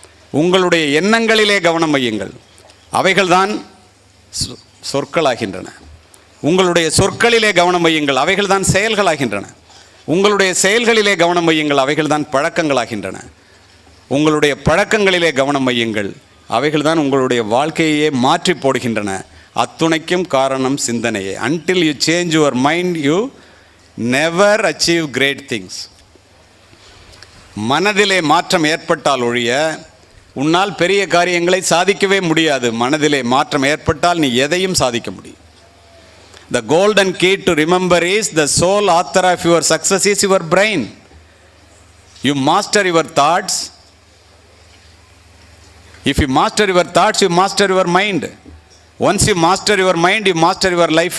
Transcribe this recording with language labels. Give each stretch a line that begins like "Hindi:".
Tamil: உங்களுடைய எண்ணங்களிலே கவனம் வையுங்கள். அவைகள்தான் சொற்களாகின்றன. உங்களுடைய சொற்களிலே கவனம் வையுங்கள். அவைகள்தான் செயல்களாகின்றன. உங்களுடைய செயல்களிலே கவனம் வையுங்கள். அவைகள்தான் பழக்கங்களாகின்றன. உங்களுடைய பழக்கங்களிலே கவனம் வையுங்கள். அவைகள்தான் உங்களுடைய வாழ்க்கையே மாற்றி போடுகின்றன. அத்துணைக்கும் காரணம் சிந்தனையே.
English: until you change your mind you never achieve great things.
Tamil: மனதிலே மாற்றம் ஏற்பட்டால் ஒழிய உன்னால் பெரிய காரியங்களை சாதிக்கவே முடியாது. மனதிலே மாற்றம் ஏற்பட்டால் நீ எதையும் சாதிக்க முடியும்.
English: The golden key to remember is the sole author of your success is your brain. You master your thoughts. If you master your thoughts, you master your mind. Once you master your mind, you master your life.